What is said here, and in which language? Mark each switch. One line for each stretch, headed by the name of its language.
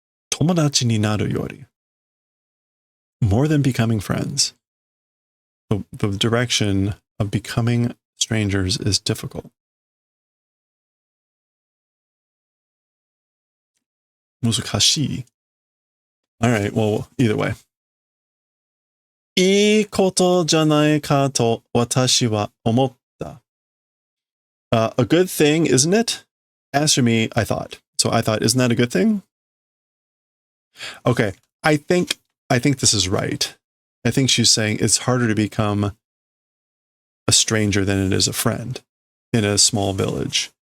Japanese: Tomodachi ni naru yori.
English: More than becoming friends. The direction of becoming strangers is difficult. Muzukashii. All right, well, either way.
Japanese: いいことじゃないかと私は思った.
English: A good thing, isn't it? As for me, I thought. So I thought, isn't that a good thing? Okay, I think this is right. I think she's saying it's harder to become a stranger than it is a friend in a small village.